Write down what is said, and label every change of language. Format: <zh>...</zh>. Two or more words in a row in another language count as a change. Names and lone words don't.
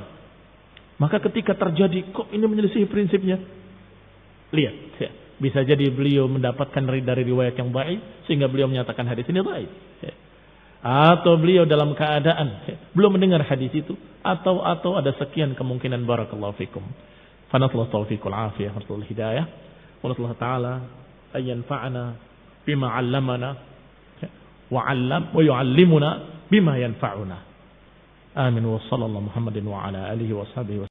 <id>Maka ketika terjadi kok ini menyelisih prinsipnya, lihat ya, bisa jadi beliau mendapatkan dari riwayat yang baik sehingga beliau menyatakan hadis ini baik. Ya. Atau beliau dalam keadaan belum mendengar hadis itu atau ada sekian kemungkinan.</id> <ar>بارك الله فيكم. فالله توفيق العافية والهداية. والله تعالى أن ينفعنا بما علمنا ويعلمنا بما ينفعنا. آمين وصلى الله محمد وعلى آله وصحبه</ar>